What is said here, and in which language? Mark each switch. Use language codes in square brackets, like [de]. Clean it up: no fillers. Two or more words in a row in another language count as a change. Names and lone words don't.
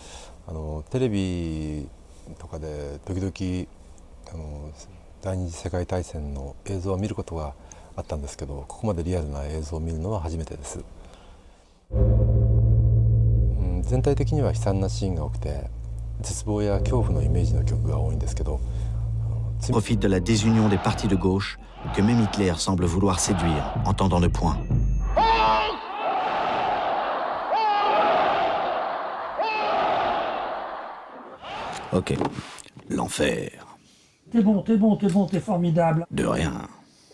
[ja] テレビとかで時々第二次世界大戦の映像を見ることがあったんですけど、ここまでリアルな映像を見るのは初めてです。全体的には悲惨なシーンが多くて、絶望や恐怖のイメージの曲が多いんですけど。 [fr] Profite de la désunion des partis de gauche que même Hitler semble vouloir séduire en tendant le poing. Ok, l'enfer. T'es bon, t'es bon, t'es bon, t'es formidable.